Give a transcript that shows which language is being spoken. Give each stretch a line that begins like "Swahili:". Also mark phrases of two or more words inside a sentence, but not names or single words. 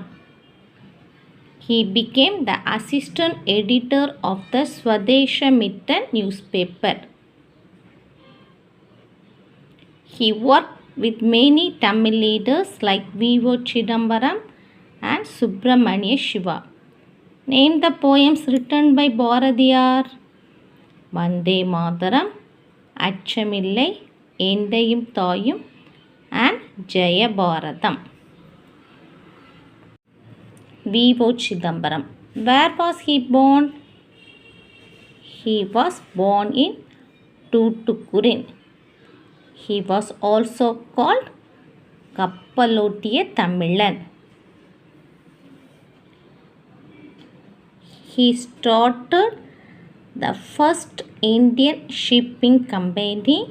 English: He became the assistant editor of the Swadeshamittan newspaper. He worked with many Tamil leaders like V.O. Chidambaram and Subramania Shiva. Name the poems written by Bharatiyar. Vande Mataram, Achamillai, Endayum Thayum and Jaya Bharatam. V.O. Chidambaram. Where was he born? He was born in Tootukurin. He was also called Kappalottiya Tamilan. He started the first Indian shipping company.